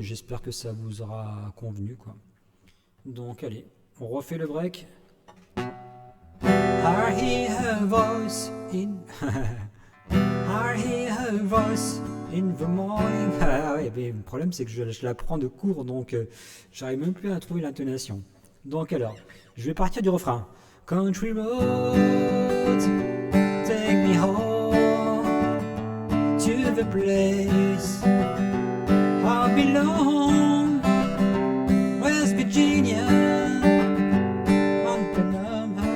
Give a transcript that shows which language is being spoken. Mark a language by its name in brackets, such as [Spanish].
[French] J'espère que ça vous aura convenu, quoi. Donc allez, on refait le break. [English] I hear her voice in I hear her voice in the morning. [French] Ah ouais, mais le problème c'est que je la prends de court, donc j'arrive même plus à trouver l'intonation. Donc alors, je vais partir du refrain. [English] Country road, take me home to the place I belong, West Virginia, Montana.